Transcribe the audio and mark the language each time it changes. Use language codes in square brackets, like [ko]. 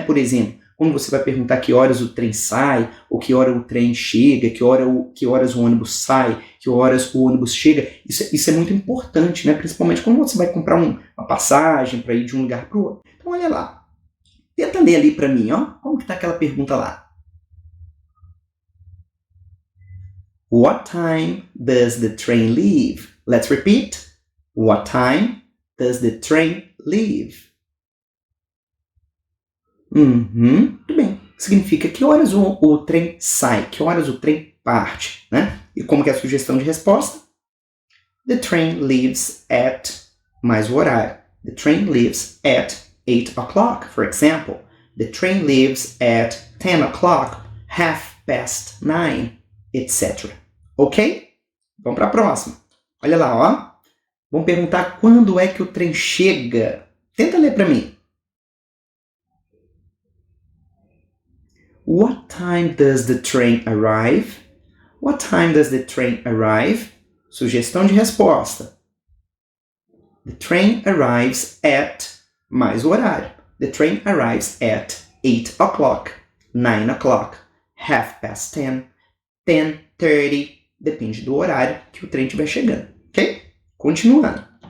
[pt] Por exemplo, quando você vai perguntar que horas o trem sai, ou que hora o trem chega, que horas o ônibus sai, que horas o ônibus chega, isso é muito importante, né? Principalmente quando você vai comprar uma passagem para ir de um lugar para o outro. Então, olha lá. Tenta ler ali para mim, ó. Como que está aquela pergunta lá? [en] What time does the train leave? Let's repeat. What time does the train leave? [pt] Muito bem. Significa que horas o trem sai, que horas o trem parte, né? E como que é a sugestão de resposta? [en] The train leaves at, [pt] mais o horário. [en] The train leaves at 8 o'clock, for example. The train leaves at 10 o'clock, 9:30, etc. [pt] Ok? Vamos para a próxima. Olha lá, ó. Vamos perguntar quando é que o trem chega. Tenta ler para mim. [en] What time does the train arrive? What time does the train arrive? [pt] Sugestão de resposta. [en] The train arrives at, [pt] mais o horário. [en] The train arrives at 8 o'clock, 9 o'clock, 10:30, 10:30, [pt] depende do horário que o trem estiver chegando, ok? Continuando.